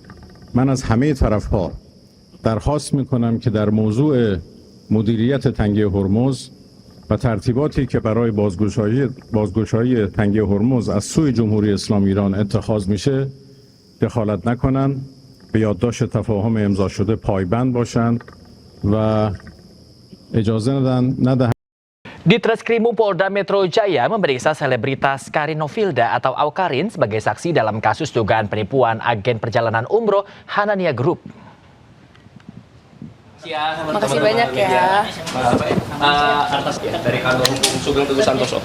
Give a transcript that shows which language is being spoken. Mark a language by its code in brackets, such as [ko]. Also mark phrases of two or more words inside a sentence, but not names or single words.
[fa] من از همه طرف‌ها درخواست می‌کنم که در موضوع مدیریت تنگه هرمز و ترتیباتی که برای بازگشایی تنگه هرمز از سوی جمهوری اسلامی ایران اتخاذ میشه دخالت نکنند، به یادداشت تفاهم امضا شده پایبند باشند و اجازه ندهند. [id] Ditreskrimum Polda Metro Jaya memeriksa selebritas Karin Novilda atau Awkarin sebagai saksi dalam kasus dugaan penipuan agen perjalanan umroh Hanania Group. Makasih banyak ya. Dari kantor hukum Sugeng Teguh Santoso.